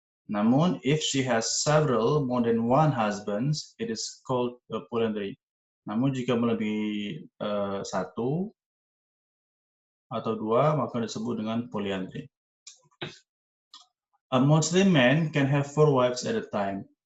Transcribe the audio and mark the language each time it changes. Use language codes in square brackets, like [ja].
[en] Namun, if she has several, more than one husbands, it is called polyandry. [id] Namun, jika melebihi satu atau dua, maka disebut dengan polyandry. [en] A Muslim man can have 4 wives at a time.